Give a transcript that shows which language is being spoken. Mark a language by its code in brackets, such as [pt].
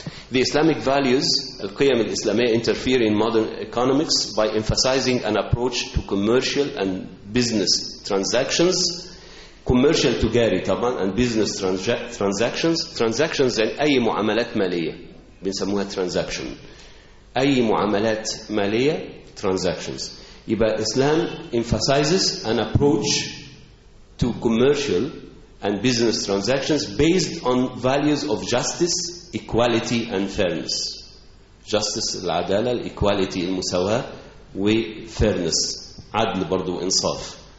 [en] The Islamic values، [ar] القيم الإسلامية [en] interfere in modern economics by emphasizing an approach to commercial and business transactions. Commercial [ar] تجاري طبعا [en] and business transactions. [ar] Transactions يعني أي معاملات مالية بنسموها transaction، أي معاملات مالية transactions. [en] يبقى Islam emphasizes an approach to commercial and business transactions based on values of justice, equality and fairness. [ar] Justice العدالة، equality المساواة، وfairness عدل برضو وإنصاف.